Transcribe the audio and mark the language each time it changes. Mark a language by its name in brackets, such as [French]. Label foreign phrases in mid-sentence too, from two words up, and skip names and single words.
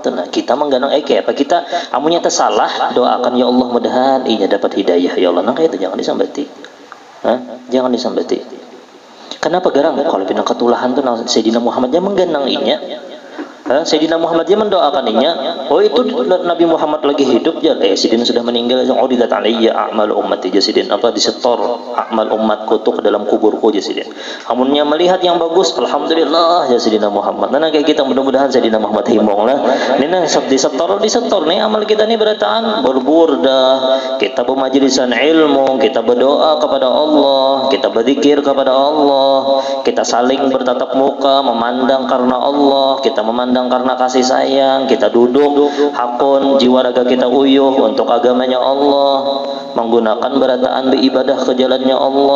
[Banjar] Nah, kita mengganang kayak apa? Kita amunya tersalah, doakan ya Allah mudahan ia dapat hidayah ya Allah. Nah, kayak itu jangan disambati. Jangan disambati. Kenapa garang? Kalau pinang ketulahan tuh Sayyidina Muhammad dia mengganang inya. Sayyidina Muhammad dia mendoakannya. Oh itu Nabi Muhammad lagi hidup ya. Sayyidina sudah meninggal. [Arabic] عرضت علي أعمال أمتي [Banjar] Sayyidina disetor amal umatku tuh ke dalam kuburku Sayyidina. Amunnya melihat yang bagus, alhamdulillah ya Sayyidina Muhammad. Nah kayak kita mudah-mudahan Sayyidina Muhammad himong lah. Ini disetor nih amal kita nih berataan berburdah. Kita bermajlisan ilmu, kita berdoa kepada Allah, kita berzikir kepada Allah, kita saling bertatap muka, memandang karena Allah, kita memandang karena kasih sayang, kita duduk hakun jiwa raga kita uyuh untuk agamanya Allah, menggunakan berataan beribadah ke jalannya Allah.